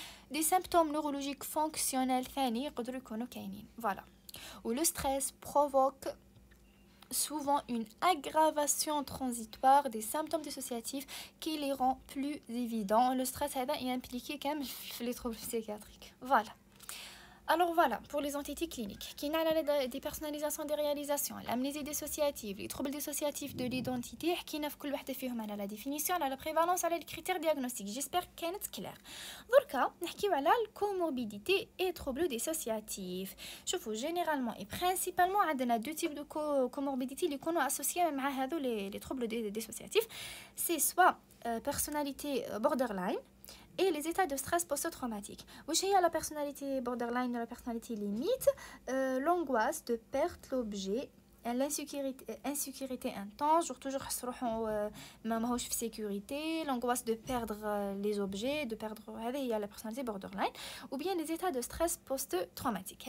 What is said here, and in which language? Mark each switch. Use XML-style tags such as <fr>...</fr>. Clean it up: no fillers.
<fr>Des symptômes neurologiques fonctionnels</fr> <ar>ثاني يقدروا يكونوا كاينين</ar> <fr>voilà où le stress provoque souvent une aggravation transitoire des symptômes dissociatifs qui les rend plus évidents. Le stress هذا est impliqué</fr> <ar>كامل في</ar> <fr>les troubles psychiatriques voilà. Alors voilà, pour les entités cliniques, qui n'a la dépersonnalisation des réalisations, l'amnésie dissociative, les troubles dissociatifs de l'identité, qui n'a</fr> <ar>كل واحدة فيهم على</ar> <fr>la définition, على la prévalence, على les critères diagnostiques. J'espère qu'elle est claire.</fr> <ar>دركا نحكيو على الكوموربيديتي</ar> <fr>et troubles dissociatifs. شوفوا généralement et principalement</fr> <ar>عندنا</ar> <fr>deux types de comorbidité</fr> <ar>اللي يكونوا</ar> <fr>associés</fr> <ar>مع هذو</ar> <fr>les troubles dissociatifs. C'est soit personnalité borderline et les états de stress post-traumatique. Wesh هي la personnalité borderline et la personnalité limite, l'angoisse de perdre l'objet, l'insécurité intense, genre toujours</fr> <ar>ماهوش في</ar> <fr>sécurité, l'angoisse de perdre les objets, de perdre هذه هي la personnalité borderline, ou bien les états de stress post-traumatique.</fr>